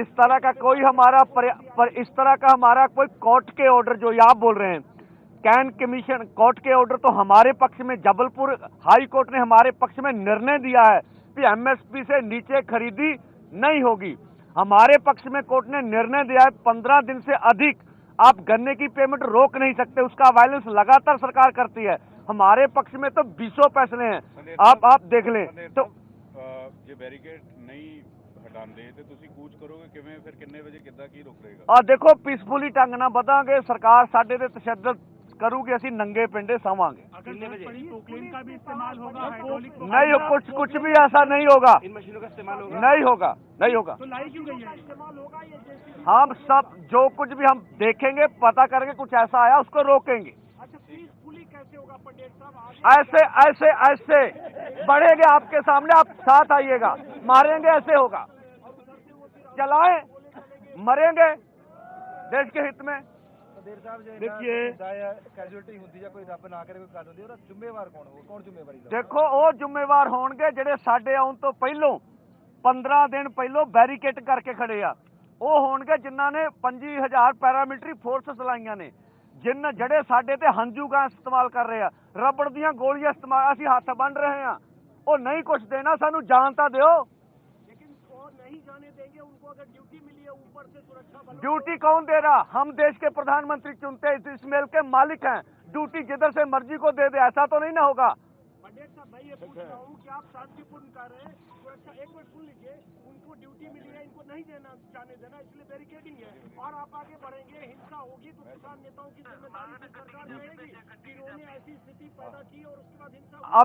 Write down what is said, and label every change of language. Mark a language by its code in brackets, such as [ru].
[hi] इस तरह का कोई इस तरह का हमारा कोई कोर्ट के ऑर्डर जो ये आप बोल रहे हैं, कैन कमीशन कोर्ट के ऑर्डर तो हमारे पक्ष में, जबलपुर हाई कोर्ट ने हमारे पक्ष में निर्णय दिया है कि एमएसपी से नीचे खरीदी नहीं होगी। हमारे पक्ष में कोर्ट ने निर्णय दिया है 15 दिन से अधिक आप गन्ने की पेमेंट रोक नहीं सकते, उसका वायलेंस लगातार सरकार करती है। हमारे पक्ष में तो 20 फैसले हैं, आप देख लें। तो [pa] ਜੇ ਬੈਰੀਕੇਡ ਨਹੀਂ ਹਟਾਉਂਦੇ ਤੇ ਤੁਸੀਂ ਕੂਚ ਕਰੋਗੇ ਕਿਵੇਂ, ਫਿਰ ਕਿੰਨੇ ਵਜੇ ਕਿੱਦਾਂ ਕੀ ਰੁਕ ਰਹੇਗਾ? ਦੇਖੋ ਪੀਸਫੁਲੀ ਢੰਗ ਨਾਲ ਵਧਾਂਗੇ, ਸਰਕਾਰ ਸਾਡੇ ਤੇ ਤਸ਼ੱਦਦ करूंगी, ਅਸੀਂ नंगे पिंडे सवांगे। [hi] कितने बजे पोक्लेन का भी इस्तेमाल होगा? हाइड्रोलिक नहीं, कुछ भी ऐसा नहीं होगा, इन मशीनों का इस्तेमाल होगा? नहीं होगा। तो लाई क्यों गई है? इस्तेमाल होगा ये जैसे हम सब जो कुछ भी हम देखेंगे, पता करके कुछ ऐसा आया उसको रोकेंगे। अच्छा, पीसफुली कैसे होगा पटेल साहब? ऐसे बढ़ेंगे आपके सामने, आप साथ आइएगा, मारेंगे, ऐसे होगा। चलाएं, मरेंगे देश के हित में। देखिए [pa] कैजुअलिटी ਹੁੰਦੀ ਜਾਂ ਕੋਈ ਰੱਬ ਨਾ ਕਰੇ ਕੋਈ ਗੱਲ ਹੁੰਦੀ, ਉਹਦਾ ਜ਼ਿੰਮੇਵਾਰ ਕੌਣ ਹੋਊਗਾ? ਕੌਣ ਜ਼ਿੰਮੇਵਾਰੀ ਦਾ? देखो ਉਹ ਜ਼ਿੰਮੇਵਾਰ ਹੋਣਗੇ ਜਿਹੜੇ ਸਾਡੇ ਆਉਣ ਤੋਂ ਪਹਿਲੋਂ 15 ਦਿਨ ਪਹਿਲੋਂ ਬੈਰੀਕੇਡ ਕਰਕੇ ਖੜੇ ਆ। ਉਹ ਹੋਣਗੇ ਜਿਨ੍ਹਾਂ ਨੇ 25000 ਪੈਰਾਮਿਲਟਰੀ ਫੋਰਸਸ ਲਾਈਆਂ ਨੇ, ਜਿਹੜੇ ਸਾਡੇ ਤੇ ਹੰਝੂ ਗੈਸ ਇਸਤੇਮਾਲ ਕਰ ਰਹੇ ਆ, ਰਬੜ ਦੀਆਂ ਗੋਲੀਆਂ ਇਸਤੇਮਾਲ, ਅਸੀਂ ਹੱਥ ਬੰਨ ਰਹੇ ਆ। ਉਹ ਨਹੀਂ ਕੁਝ ਦੇਣਾ, ਸਾਨੂੰ ਜਾਨ ਤਾਂ ਦਿਓ। [hi] नहीं जाने देंगे उनको, अगर ड्यूटी मिली है ऊपर से सुरक्षा बल। ड्यूटी कौन दे रहा? हम देश के प्रधानमंत्री चुनते हैं, इस मेल के मालिक हैं। ड्यूटी जिधर से मर्जी को दे दे, ऐसा तो नहीं ना होगा। पंडित साहब, मैं ये पूछ रहा हूँ कि आप शांतिपूर्ण कर रहे हैं, सुरक्षा, एक मिनट सुन लीजिए, उनको ड्यूटी मिली है, इनको नहीं जाने देना, इसलिए बैरिकेडिंग है और आप आगे बढ़ेंगे, हिंसा होगी तो किसान नेताओं की जिम्मेदारी की सरकार रहेगी कि उन्होंने ऐसी स्थिति पैदा की और उसके बाद हिंसा।